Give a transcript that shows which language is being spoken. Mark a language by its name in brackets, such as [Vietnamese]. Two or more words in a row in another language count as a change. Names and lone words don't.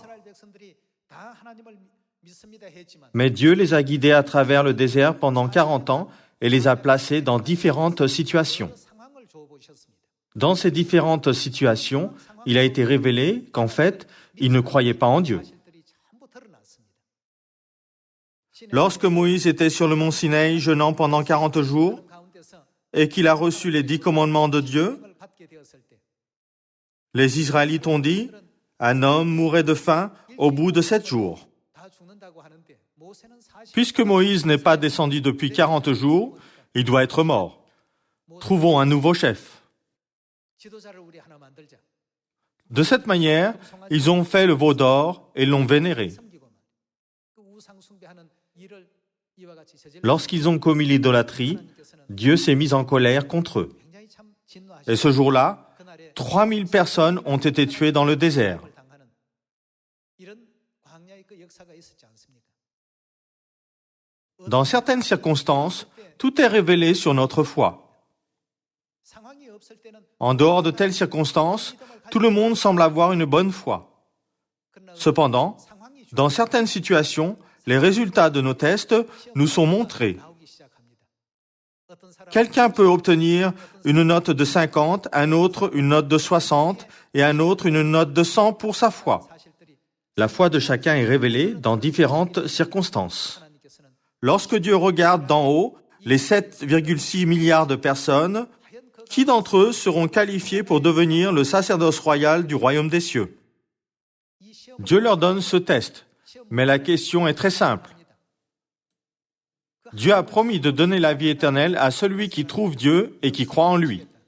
[Korean] 이스라엘 백성들이 다 하나님을 믿습니다 했지만 [French] Mais Dieu les a guidés à travers le désert pendant 40 ans et les a placés dans différentes situations. [Korean] 상황을 줘 보셨습니다. [French] Dans ces différentes situations, il a été révélé qu'en fait, ils ne croyaient pas en Dieu. [Korean] 사실들이 전부 드러났습니다. [French] Lorsque Moïse était sur le mont Sinaï jeûnant pendant 40 jours [Korean] 가운데서 [French] et qu'il a reçu les 10 commandements de Dieu, [Korean] 을 받게 되었을 때 [French] les Israélites ont dit « Un homme mourrait de faim au bout de 7 jours. [Korean] 다 죽는다고 하는데 모세는 40 [French] Puisque Moïse n'est pas descendu depuis 40 jours, il doit être mort. Trouvons un nouveau chef. [Korean] 지도자를 우리 하나 만들자. [French] De cette manière, ils ont fait le veau d'or et l'ont vénéré. [Korean] 섬기고만. 그 우상 숭배하는 일을 이와 같이 저질러 [French] Lorsqu'ils ont commis l'idolâtrie, Dieu s'est mis en colère contre eux. [Korean] 굉장히 참 진노하시고 [French] Et ce jour-là, [Korean] 그날에 [French] 3000 personnes ont été tuées dans le désert. [Korean] 을 당하는 이런 광야의 그 역사가 있었지 않습니까? [French] Dans certaines circonstances, tout est révélé sur notre foi. [Korean] 상황이 없을 때는 [French] En dehors de telles circonstances, tout le monde semble avoir une bonne foi. [Korean] 그러나 [French] Cependant, [Korean] 상황이 [French] dans certaines situations, les résultats de nos tests nous sont montrés. [Korean] 나오기 시작합니다. 어떤 사람은 [French] Quelqu'un peut obtenir une note de 50, un autre une note de 60 et un autre une note de 100 pour sa foi. [Korean] 사실들이 [French] La foi de chacun est révélée dans différentes circonstances. [Korean] 하나님께서는 [French] Lorsque Dieu regarde d'en haut les 7,6 milliards de personnes [Korean] 과연 그 [French] Qui d'entre eux seront qualifiés pour devenir le sacerdoce royal du royaume des cieux? Dieu leur donne ce test, mais la question est très simple. Dieu a promis de donner la vie éternelle à celui qui trouve Dieu et qui croit en lui.